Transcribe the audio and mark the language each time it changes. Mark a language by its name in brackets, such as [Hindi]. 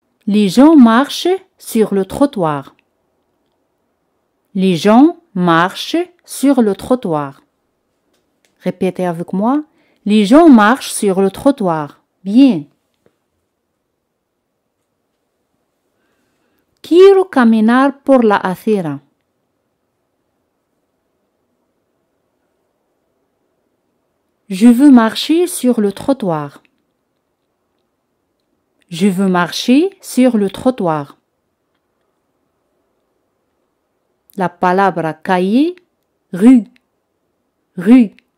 [French] Les gens marchent sur le trottoir. Les gens marchent sur le trottoir. Répétez avec moi. Les gens marchent sur le trottoir. Bien. [Spanish] Quiero caminar por la acera. [French] Je veux marcher sur le trottoir. Je veux marcher sur le trottoir. [Spanish] La palabra calle, rue. Rue.